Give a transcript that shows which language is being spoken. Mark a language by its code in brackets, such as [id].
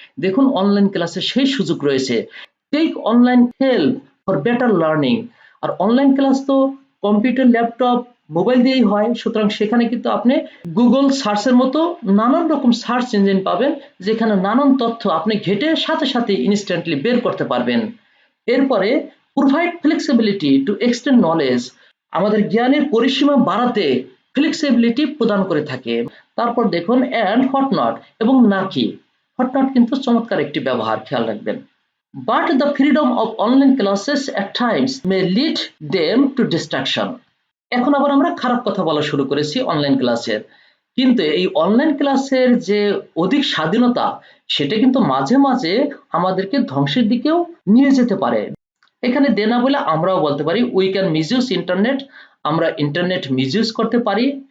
[bn] দেখুন অনলাইন ক্লাসে সেই সুযোগ রয়েছে। [en] take online help for better learning, [bn] আর online class তো কম্পিউটার, ল্যাপটপ, মোবাইল দিয়েই হয়, সুতরাং সেখানে কিন্তু আপনি গুগল সার্চের মতো নানান রকম সার্চ ইঞ্জিন পাবেন, যেখানে নানান তথ্য আপনি ঘেটে সাথে সাথে ইনস্ট্যান্টলি বের করতে পারবেন। এরপরে [en] provide flexibility to extend knowledge, [bn] আমাদের জ্ঞানের পরিসীমা বাড়াতে ফ্লেক্সিবিলিটি প্রদান করে থাকে। তারপর দেখুন অ্যান্ড হট নট এবং নাকি, হট নট কিন্তু চমৎকার একটি ব্যবহার, খেয়াল রাখবেন। [en] But the freedom of online classes at times may lead them to distraction. [bn] এখন আবার আমরা খারাপ কথা বলা শুরু করেছি অনলাইন ক্লাসের, কিন্তু এই অনলাইন ক্লাসের যে অধিক স্বাধীনতা সেটা কিন্তু মাঝে মাঝে আমাদেরকে ধ্বংসের দিকেও নিয়ে যেতে পারে। এখানে দেনা বলে আমরাও বলতে পারি [en] we can misuse internet, [bn] আমরা ইন্টারনেট মিসইউজ করতে পারি।